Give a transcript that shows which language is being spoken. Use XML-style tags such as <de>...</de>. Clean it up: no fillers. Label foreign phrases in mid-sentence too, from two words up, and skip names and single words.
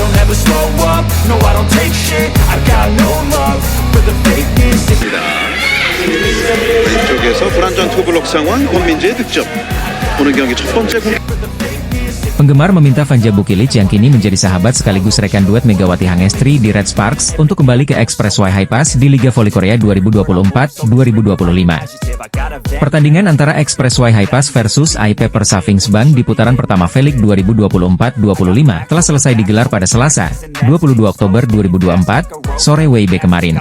<en>never slow up, no I don't take shit, I got no love for the fakeness.</en> <ko>왼쪽에서 불안전 투블록 상황, 권민재의 득점. 오늘 경기 첫 번째 공.</ko> <id>Penggemar meminta Vanja Bukilic yang kini menjadi sahabat sekaligus rekan duet Megawati Hangestri di Red Sparks untuk kembali ke Expressway High Pass di Liga Voli Korea 2024-2025. Pertandingan antara Expressway High Pass versus IP Persavings Bank di putaran pertama V-League 2024-25 telah selesai digelar pada Selasa, 22 Oktober 2024, sore WIB kemarin.</id>